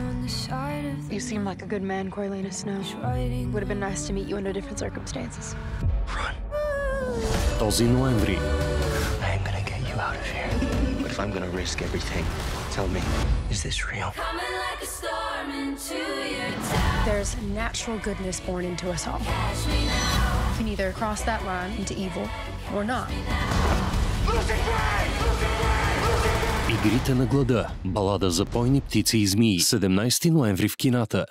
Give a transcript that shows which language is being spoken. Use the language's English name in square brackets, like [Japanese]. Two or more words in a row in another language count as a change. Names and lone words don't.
[English] You seem like a good man, Coriolanus Snow. Would have been nice to meet you under different circumstances. [Bulgarian] Този ноември. [English] I am gonna get you out of here. But if I'm gonna risk everything, tell me, is this real? There's natural goodness born into us all. You can either cross that line into evil or not. [Bulgarian] Игрите на глада. Балада за бойни птици и змии. 17 ноември в кината.